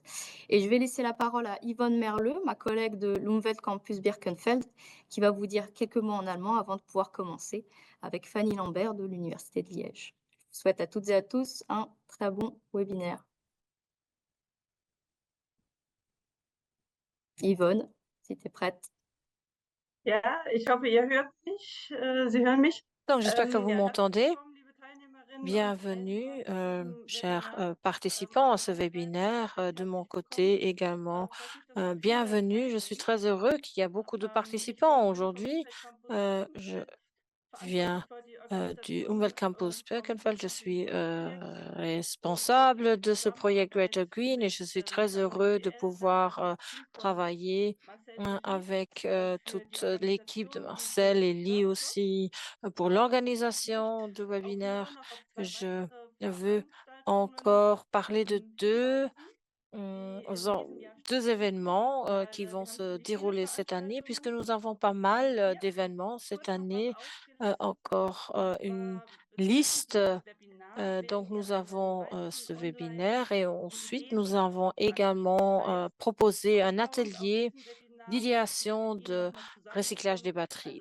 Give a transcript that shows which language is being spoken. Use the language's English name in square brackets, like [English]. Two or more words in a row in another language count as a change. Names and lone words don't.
[French] Et je vais laisser la parole à Yvonne Merleux, ma collègue de l'Umwelt Campus Birkenfeld, qui va vous dire quelques mots en allemand avant de pouvoir commencer avec Fanny Lambert de l'Université de Liège. Je vous souhaite à toutes et à tous un très bon webinaire. Yvonne, si tu es prête. [German] Ja, ich hoffe, ihr hört mich. Sie hören mich? [French] donc j'espère que vous [German] Ja, herzlich [French] m'entendez. [German] willkommen, liebe Teilnehmerinnen und [French] Bienvenue, [German] Teilnehmer zu diesem [French] chers, [German] Webinar. [French] participants à ce [German] Von mir [French] webinaire, de mon [German] herzlich willkommen. [French] côté également, [German] Freut mich, dass so viele [French] bienvenue. Je suis [German] teilnehmen. [French] très heureux qu'il y a beaucoup de [German] Ich bin [French] participants [German] hier vom [French] aujourd'hui. [German] Umwelt Campus [French] Je [German] Birkenfeld, [French] viens, [German] verantwortlich für die [French] du [German] Organisation [French] Umwelt [German] des [French] Campus Birkenfeld. Je suis, [German] Community-Projekt. Und [French] responsable de ce projet [German] zusammenarbeite [French] Greater [German] ich [French] Green et [German] mit [French] je suis très heureux de [German] WWL, da [French] pouvoir, [German] das Team von [French] travailler, [German] Marcel Lely [French] avec, [German] für die [French] toute l'équipe de [German] Organisation dieses [French] Marcel et Lee [German] Workshops. [French] aussi, pour [German] Ich möchte [French] l'organisation de [German] auch hier [French] webinaire. [German] noch auf zwei [French] Je [German] weitere [French] veux [German] Veranstaltungen [French] encore parler de 2 [German] hinweisen. [French] Nous avons 2 événements, qui vont se dérouler cette année puisque nous avons pas mal, d'événements cette année, encore, une liste, donc nous avons, ce webinaire et ensuite nous avons également, proposé un atelier d'idéation de recyclage des batteries.